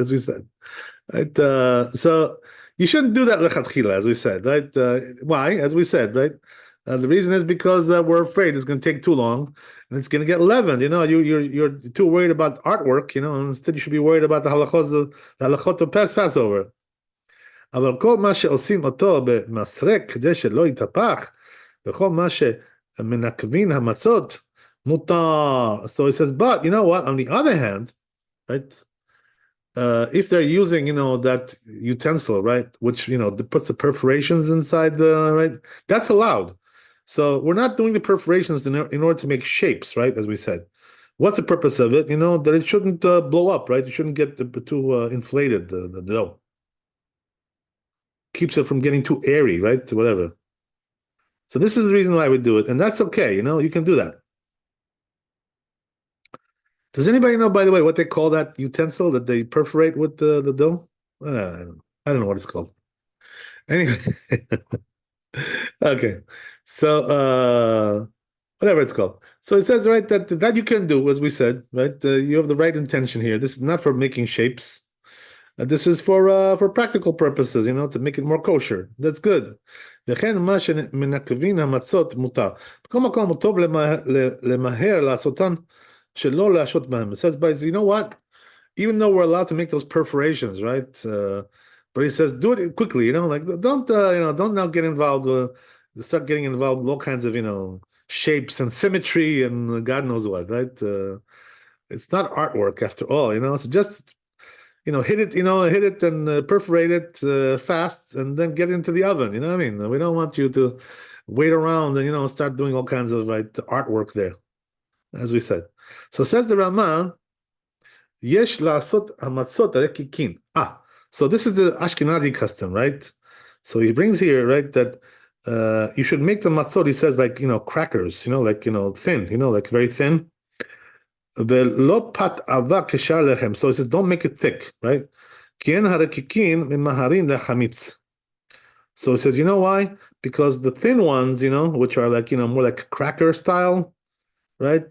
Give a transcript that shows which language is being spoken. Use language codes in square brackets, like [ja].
[en] As we said, right? So you shouldn't do that lechatchila, as we said, right? Why? As we said, right? The reason is because we're afraid it's going to take too long and it's going to get leavened. You're too worried about artwork. Instead you should be worried about the halachot of Passover. [he] אבל כל מה שעושים אותו במסרק כדי שלא יתהפך, וכל מה שמנקבין המצות מותר. [en] So he says, but you know what? On the other hand, right? If they're using, that utensil, right, which puts the perforations inside right, that's allowed. So we're not doing the perforations in order to make shapes, right? As we said, what's the purpose of it? That it shouldn't blow up, right? It shouldn't get too inflated the dough. Keeps it from getting too airy, right? Whatever. So this is the reason why we do it, and that's okay. You can do that. Does anybody know, by the way, what they call that utensil that they perforate with the dough? I don't know what it's called. Anyway, okay. So whatever it's called. So it says right that you can do, as we said, right? You have the right intention here. This is not for making shapes. This is for practical purposes, to make it more kosher. That's good. [he] וכן מה שמנקבין המצות מותר. בכל מקום טוב למהר לעשותן שלא להשעות בהם. [en] It says, but you know what? Even though we're allowed to make those perforations, right? But he says, do it quickly, like don't now get involved, start getting involved with all kinds of, shapes and symmetry and God knows what, right? It's not artwork after all, so just hit it and perforate it fast and then get into the oven. You know what I mean? We don't want you to wait around and, start doing all kinds of artwork there, as we said. So says the Rama, [he] Yesh la'asot hamatzot rekikin. [en] So this is the Ashkenazi custom, right? So he brings here, right, that you should make the matzot, he says, like, crackers, like, thin, like very thin. [he] ולא פת אבק כשאר לחם. [en] So he says, don't make it thick, right? [he] כי אין הרקיקים ממהרים להחמיץ. [en] So he says, you know why? Because the thin ones, which are like, more like cracker style, right?